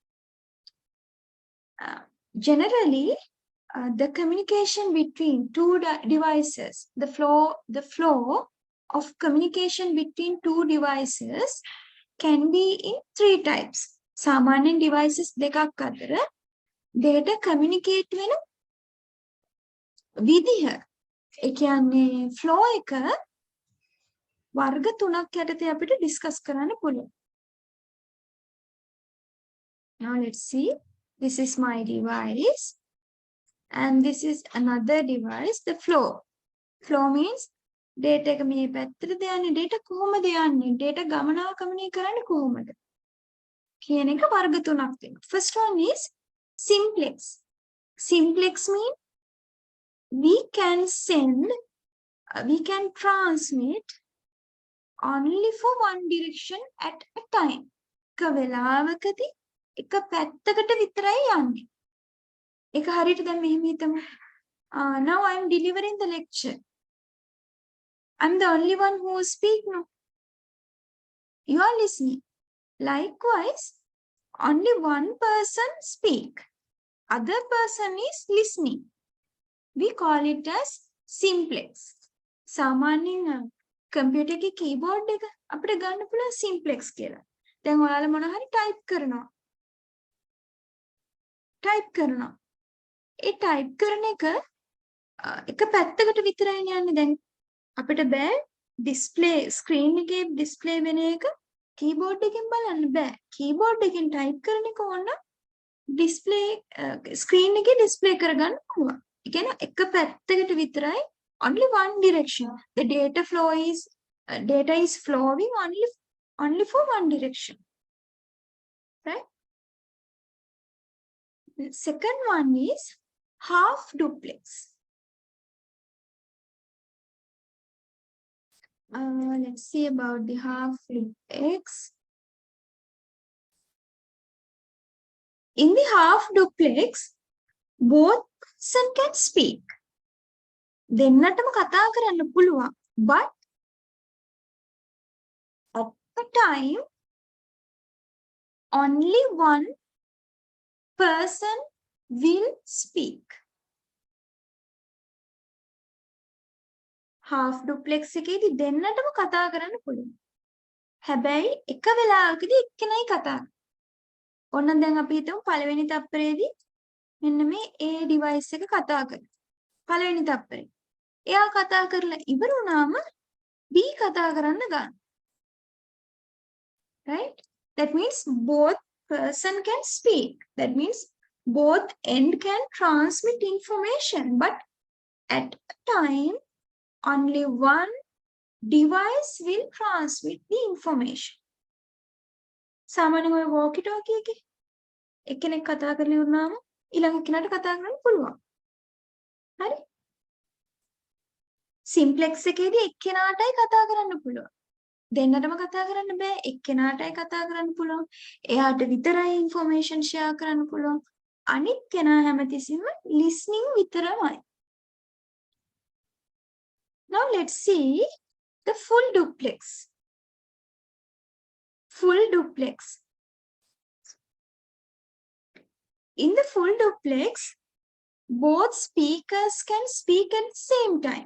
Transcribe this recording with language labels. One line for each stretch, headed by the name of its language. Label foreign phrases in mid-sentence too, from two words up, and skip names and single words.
English: Generally, the communication between two devices, the flow of communication between two devices can be in three types.
Sinhala: සාමාන්‍යයෙන් devices දෙකක් අතර
English: data communicate
Sinhala: වෙන විදිහ. ඒ කියන්නේ flow එක වර්ග තුනක් යටතේ අපිට discuss කරන්න පුළුවන්.
English: Now let's see. This is my device. And this is another device, the flow. Flow means data
Sinhala: එක මේ පැත්තට යන්නේ, data කොහොමද යන්නේ, data ගමනාගමනය කරන්නේ කොහොමද කියන එක වර්ග තුනක් තියෙනවා.
English: First one is simplex. Simplex means we can transmit only for one direction at a time.
Sinhala: එක වෙලාවකදී එක පැත්තකට විතරයි යන්නේ. එක හරියට දැන් මෙහෙම හිතමු.
English: Now I am delivering the lecture. I'm the only one who speak now. You are listening. Likewise, only one person speak. Other person is listening. We call it as simplex.
Sinhala: සාමාන්‍යයෙන් computer එකේ keyboard එක අපිට ගන්න පුළුවන් simplex කියලා. දැන් ඔයාලා මොන හරි type කරනවා. ඒ type කරන එක පැත්තකට විතරයි යන්නේ. දැන් අපිට බෑ
English: display screen
Sinhala: එකේ display වෙන එක keyboard එකෙන් බලන්න බෑ. keyboard එකෙන් type කරන එක ඕන
English: display screen
Sinhala: එකේ display කරගන්න පුළුවන්. ඒ කියන්නේ එක පැත්තකට විතරයි,
English: only one direction. The data is flowing only for one direction. Right? The second one is half duplex. Let's see about the half duplex. In the half duplex, both person can speak.
Sinhala: දෙන්නටම කතා කරන්න පුළුවන්.
English: But at the time, only one person will speak. Half duplex
Sinhala: එකේදී දෙන්නටම කතා කරන්න පුළුවන්. හැබැයි එක වෙලාවකදී එක්කෙනයි කතා. ඔන්න දැන් අපි හිතමු පළවෙනි තප්පරේදී මෙන්න මේ A device එක කතා කරනවා. පළවෙනි තප්පරේ. එයා කතා කරලා ඉවර වුණාම B කතා කරන්න ගන්න. Right?
English: That means both person can speak. That means both end can transmit information, but at a time only one device will transmit the information.
Sinhala: සාමාන්‍යයෙන්
English: walkie talkie
Sinhala: එකේ එක්කෙනෙක් කතා කරලා ඉවරනම ඊළඟ කෙනාට කතා කරන්න පුළුවන්. හරි? simplex එකේදී එක්කෙනාටයි කතා කරන්න පුළුවන්. දෙන්නටම කතා කරන්න බෑ. එක්කෙනාටයි කතා කරන්න පුළුවන්. එයාට විතරයි
English: information share
Sinhala: කරන්න පුළුවන්. අනිත් කෙනා හැමතිස්සෙම listening විතරමයි.
English: Now let's see the full duplex. Full duplex. In the full duplex, both speakers can speak at the same time.